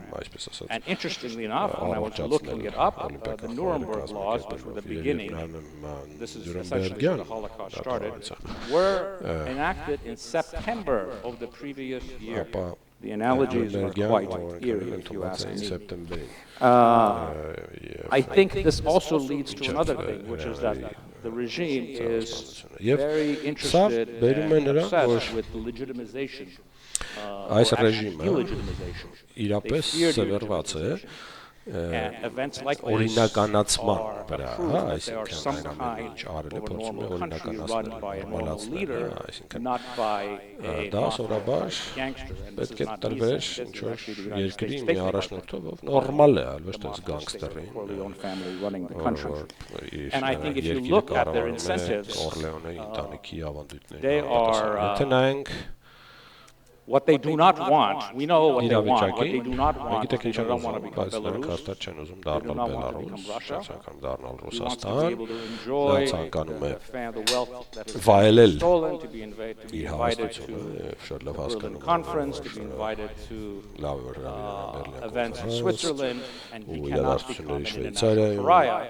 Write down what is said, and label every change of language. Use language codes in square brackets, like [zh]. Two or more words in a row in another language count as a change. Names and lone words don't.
[en] And interestingly enough, when I was looking it up, the Nuremberg laws, which were the beginning, this is essentially where the Holocaust started, were enacted in September of the previous year. The analogies are quite eerie, if you ask me. I think this also leads to another thing, which is that the regime is very interested and obsessed with the legitimization. [hy] Այս ռեժիմը իրապես սևեռված է օրինականացման վրա, այսինքն այն ամենը ինչ արել է փորձում է օրինականացնել, նորմալացնել, այսինքն դա սովորաբար պետք է տրվեր ինչ-որ երկրի մի առաջնորդով, ով նորմալ է, այլ ոչ թե գանգստերին, որ երկիրը կառավարում է Կորլեոնեի ընտանիքի ավանդույթների համապատասխան։ Եթե նայենք [en] what they do not want, we know what they want. What they do not want is they don't want to become Belarus, they do not want to become Russia, they want to be able to enjoy the wealth that is stolen, to be invited to the Berlin Conference, to be invited to events in Switzerland, and he cannot become an international pariah.